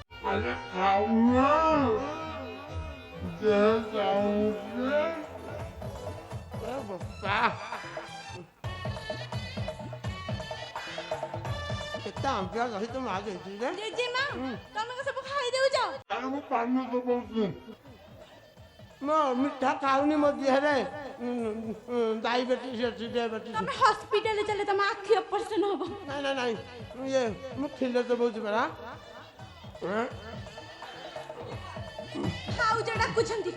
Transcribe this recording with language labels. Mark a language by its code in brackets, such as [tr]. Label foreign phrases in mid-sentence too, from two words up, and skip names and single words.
[hi] अरे खाऊंगा जय खाऊंगा [or] बापा କେତେ ଆମ୍ବିଳା ଦହି ତ ମା ଦେଇଛି ରେ ଜେଜେମା ତମେ କଣ ସବୁ ଖାଇ ଦେଉଛ? [hi] अरे वो पानी तो बोलते [or] ମୋ ମିଠା ଖାଉନି ମୋ ଦେହରେ ଡାଇବେଟିସ୍ ଅଛି ଡାଇବେଟିସ୍ ତମେ ହସ୍ପିଟାଲ ଚାଲେ ତମ ଆଖି ଅପରେସନ ହବ। ନାଇଁ ନାଇଁ ନାଇଁ ଇଏ ମୁଁ ଥିଲେ ତ ବହୁତ ପରା ଭାଉଜ ଡାକୁଛନ୍ତି।